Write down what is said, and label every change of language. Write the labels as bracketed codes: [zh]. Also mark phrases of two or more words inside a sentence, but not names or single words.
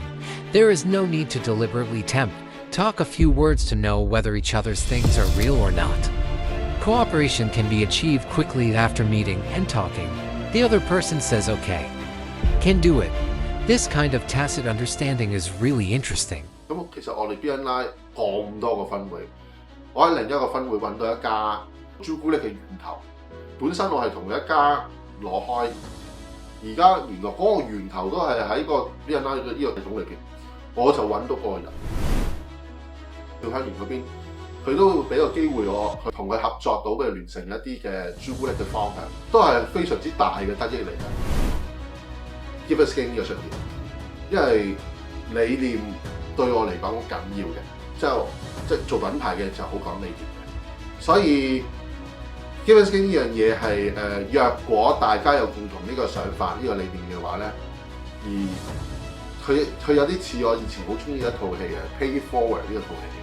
[en] There is no need to deliberately talk a few words to know whether each other's things are real or not. Cooperation can be achieved quickly after meeting and talking. The other person says okay, can do it. This kind of tacit understanding is really interesting. [yue] 咁其實我哋 BNI 咁多個分會，我喺另一個分會揾到一家朱古力嘅源頭。本身我係同一家攞開，而家原來嗰個源頭都係喺個 BNI 嘅呢個系統裏邊，我就揾到嗰個人。廖香園嗰邊，佢都會俾個機會我去同佢合作到嘅聯成一啲嘅朱古力嘅方向，都係非常之大嘅得益嚟嘅。Give us Skin 呢個出現，因為理念對我嚟講好緊要嘅，即係做品牌嘅就好講理念嘅，所以 Give us Skin 呢樣嘢係若果大家有共同呢個想法、呢個理念嘅話咧，而佢有啲似我以前好中意一套戲嘅 Pay It Forward 呢個套戲。